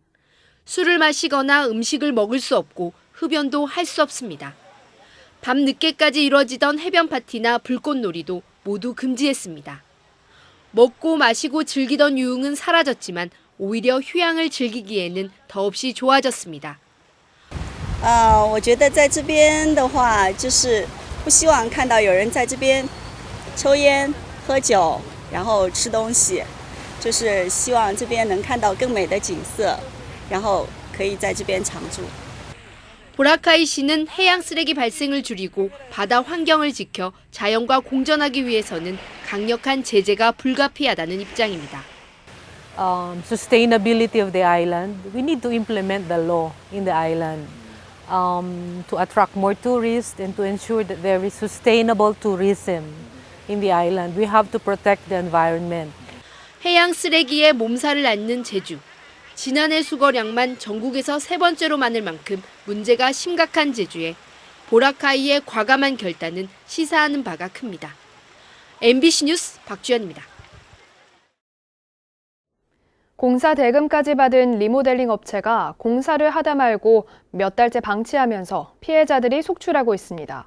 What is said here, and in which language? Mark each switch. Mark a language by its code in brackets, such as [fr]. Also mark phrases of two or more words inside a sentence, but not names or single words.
[ko] 술을 마시거나 음식을 먹을 수 없고 흡연도 할 수 없습니다. 밤 늦게까지 이뤄지던 해변 파티나 불꽃놀이도 모두 금지했습니다. 먹고 마시고 즐기던 유흥은 사라졌지만 오히려 휴양을 즐기기에는 더없이 좋아졌습니다. [zh] 我觉得在这边的话，就是不希望看到有人在这边抽烟、喝酒，然后吃东西，就是希望这边能看到更美的景色，然后可以在这边常住。 [ko] 보라카이시는 해양 쓰레기 발생을 줄이고 바다 환경을 지켜 자연과 공존하기 위해서는 강력한 제재가 불가피하다는 입장입니다. [en] Sustainability of the island, we need to implement the law in the island to attract more tourists and to ensure that there is sustainable tourism in the island. We have to protect the environment. [ko] 해양 쓰레기에 몸살을 앓는 제주. 지난해 수거량만 전국에서 3번째로 많을 만큼 문제가 심각한 제주에 보라카이의 과감한 결단은 시사하는 바가 큽니다. MBC 뉴스 박주연입니다. 공사 대금까지 받은 리모델링 업체가 공사를 하다 말고 몇 달째 방치하면서 피해자들이 속출하고 있습니다.